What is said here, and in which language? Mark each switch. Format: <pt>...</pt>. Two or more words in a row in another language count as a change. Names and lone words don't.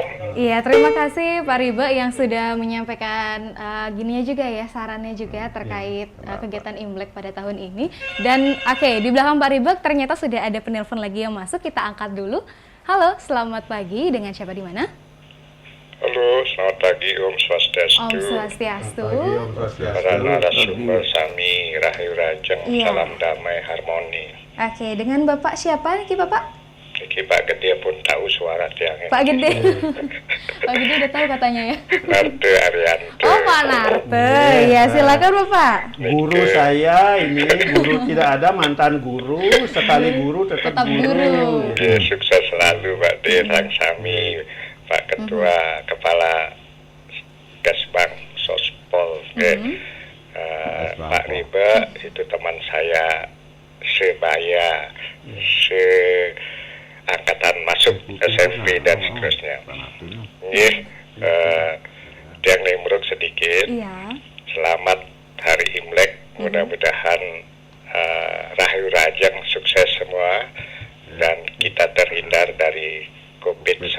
<id>Iya, terima kasih Pak Ribe yang sudah menyampaikan gininya juga ya, sarannya juga terkait kegiatan Imlek pada tahun ini. Dan oke, di belakang Pak Ribe ternyata sudah ada penelpon lagi yang masuk, kita angkat dulu. Halo, selamat pagi, dengan siapa di mana? Halo, selamat pagi Om Swastiastu. Om Swastiastu. Para narasumber Sami Rahayu Rajeng, Iya. salam damai harmoni. Oke, dengan Bapak siapa nih Bapak? Iki Pak Gede pun tahu suara tiangnya. Pak Gede. Pak Gede udah tahu katanya ya. Narte Arianto. Oh, Pak Narte. Ya, silakan Bapak. Guru saya ini, guru tidak ada, mantan guru, sekali guru tetap guru. Ya, sukses selalu Pak De, Sang Sami, Pak Ketua Kepala Kesbang Sospol, Pak Ribe, itu teman saya sebaya, angkatan masuk SMP dan seterusnya. Yang nimbrung sedikit. Iya. Selamat Hari Imlek. Mudah-mudahan Rahayu Rajeng sukses semua dan kita terhindar dari COVID-19.</id>